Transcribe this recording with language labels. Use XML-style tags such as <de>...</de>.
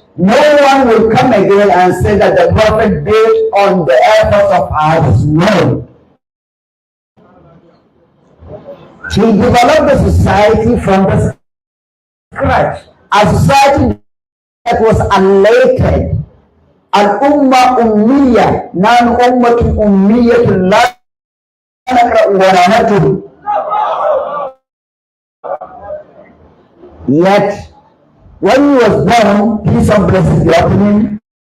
<en>No one will come again and say that the prophet built on the efforts of others. No. He developed the society from the scratch. A society that was elated, a</en> <ar>الأمة أمية، نحن أمة أمية لا نقرأ ولا نكتب.</ar> <en>Yet, when he was born, peace and blessings be upon him.</en>